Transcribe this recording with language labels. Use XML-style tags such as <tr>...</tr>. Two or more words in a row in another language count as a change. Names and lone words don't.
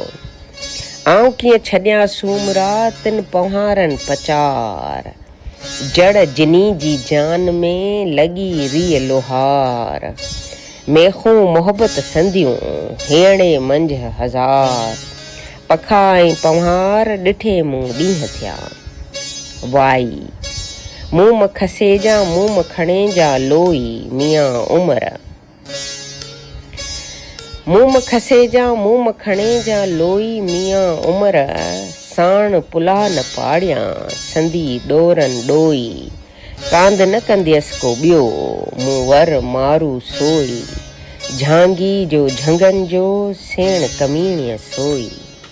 <sd>आऊं कीअं छॾियां सूमरा तिन पवहारनि पचार, जड़ जिनी जी जान में लॻी रीअ लोहार, मेखूं मोहबत संदियूं हेणे मंझ हज़ार, पखा ऐं पवहार ॾिठे मूं ॾींहं थिया। वाई मूं खसे जा मूं खणे जा लोई मियां उमिरि, मूं खसे जा मूं खणे जा लोई मियां उमिरि, साण पुला न पाड़ियां संदी ॾोरन ॾोई, कांद न कंदियसि को ॿियो, मूं वर मारू सोई, झांगी जो झंगनि जो सेण कमीणीअ सोई।</sd>